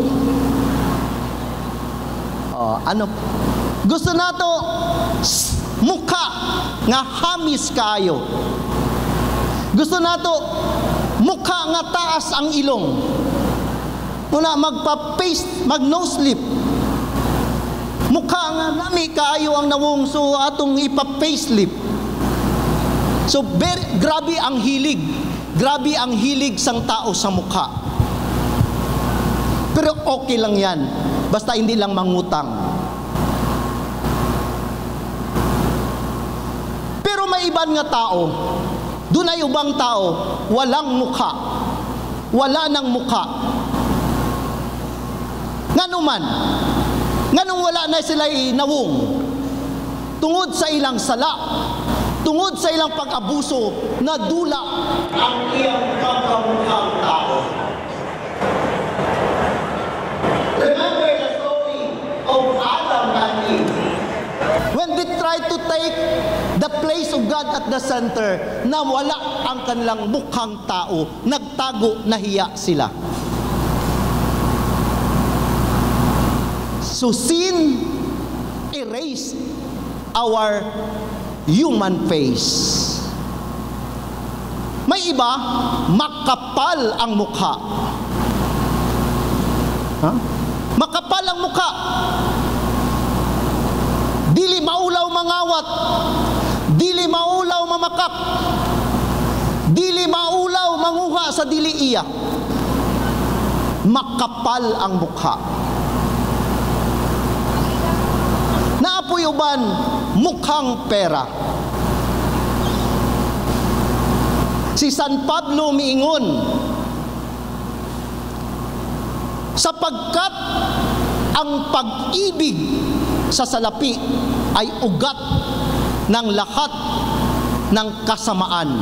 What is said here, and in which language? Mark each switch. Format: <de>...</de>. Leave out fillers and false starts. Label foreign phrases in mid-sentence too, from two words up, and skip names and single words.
<ceb>Gusto nato mukha nga hamis kaayo. Gusto nato mukha nga taas ang ilong. Una magpa-face, mag-nose slip. Mukha nga nami kaayo ang nawong, so atong ipa-facelift. So grabe ang hilig. Grabe ang hilig sang tao sa mukha.</ceb> <tl>Pero okay lang yan.</tl> <ceb>Basta</ceb> <tl>hindi lang</tl> <ceb>mangutang. Pero may iban nga tao, dunay ubang tao,</ceb> <tl>walang mukha. Wala nang mukha.</tl> <ceb>Nganuman, nganong wala na sila nawong? Tungod sa ilang sala, tungod sa ilang pag-abuso, nadula ang iyang pagkamukhang tao.</ceb> <en>Remember the story of Adam and Eve. When they tried to take the place of God at the center,</en> <tl>na wala ang kanilang mukhang tao, nagtago, nahiya sila.</tl> <en>So sin erased our human face.</en> <tl>May iba, makapal ang mukha. Makapal ang mukha.</tl> <ceb>Dili maulaw mangawat. Dili maulaw mamakap. Dili maulaw manguha sa dili iya.</ceb> <tl>Makapal ang mukha.</tl> <ceb>Naapoy uban,</ceb> <tl>mukhang pera. Si San Pablo miingon, sapagkat ang pag-ibig sa salapi ay ugat ng lahat ng kasamaan.</tl>